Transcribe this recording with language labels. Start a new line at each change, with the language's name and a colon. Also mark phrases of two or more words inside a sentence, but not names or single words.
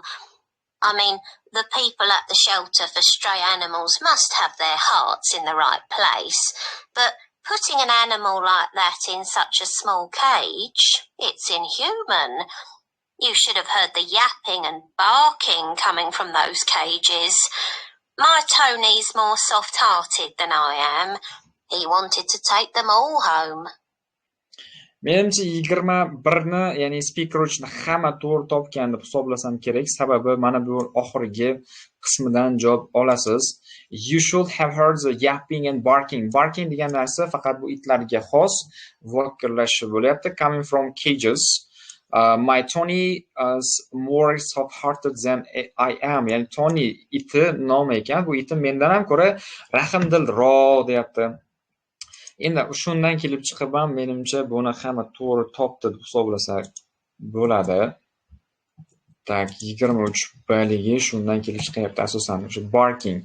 English: I mean, the people at the shelter for stray animals must have their hearts in the right place, but putting an animal like that in such a small cage, it's inhuman. You should have heard the yapping and barking coming from those cages. My Tony's more soft-hearted than I am. He wanted to take them all home.
Uzbek: Menimcha 21 ni, ya'ni speaker uchun hamma to'g'ri topgan deb hisoblasam kerak. Sababi mana bu oxirgi qismidan javob olasiz.
English: You should have heard the yapping and barking.
Uzbek: Barking degan narsa faqat bu itlarga xos voqirlashi bo'lyapti.
English: Coming from cages. My Tony is more soft-hearted than I am.
Uzbek: Ya'ni Tony iti nomi ekan. Bu itim mendan ham ko'ra rahmdilroq deyapti. Endi shundan kelib chiqib ham menimcha buni hamma to'g'ri topdi deb hisoblasak bo'ladi. Tak 23 balligi shundan kelib chiqyapti asosan o'sha barking.